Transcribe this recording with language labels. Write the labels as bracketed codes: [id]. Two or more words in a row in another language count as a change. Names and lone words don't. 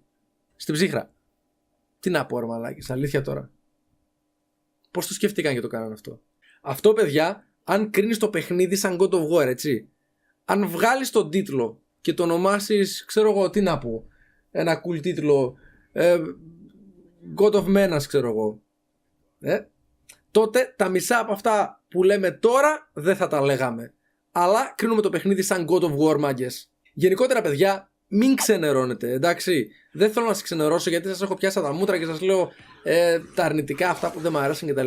[el] Στην ψύχρα. Τι να πω, ρε μαλάκες, αλήθεια τώρα. Πώς το σκέφτηκαν και το κάνανε αυτό. Αυτό, παιδιά, αν κρίνεις το παιχνίδι σαν God of War, έτσι. Αν βγάλεις τον τίτλο και το ονομάσεις, ξέρω εγώ, τι να πω. Ένα cool τίτλο. God of Menace, ξέρω εγώ. Τότε τα μισά από αυτά που λέμε τώρα δεν θα τα λέγαμε. Αλλά κρίνουμε το παιχνίδι σαν God of War, μάγκες. Γενικότερα, παιδιά, μην ξενερώνετε, εντάξει. Δεν θέλω να σας ξενερώσω γιατί σας έχω πιάσει τα μούτρα και σας λέω τα αρνητικά, αυτά που δεν μου αρέσουν κτλ.